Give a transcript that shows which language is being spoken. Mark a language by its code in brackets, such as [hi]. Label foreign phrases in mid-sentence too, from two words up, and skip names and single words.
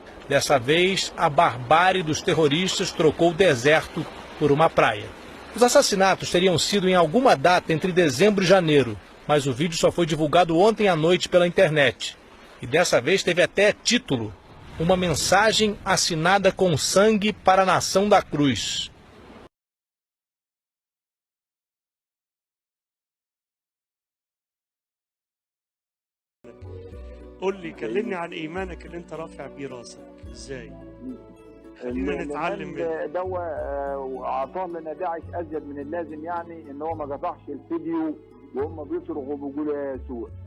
[pt] Dessa vez, a barbárie dos terroristas trocou o deserto por uma praia. Os assassinatos teriam sido em alguma data entre dezembro e janeiro, mas o vídeo só foi divulgado ontem à noite pela internet. E dessa vez teve até título: uma mensagem assinada com sangue para a nação da cruz. [ar] قل لي كلمني عن ايمانك اللي انت رافع بيه راسك ازاي؟ خلينا نتعلم منه. دواء واعطاه لنا داعش ازيد من اللازم، يعني ان هو ما قطعش الفيديو وهم بيصرخوا وبيقولوا يا يسوع.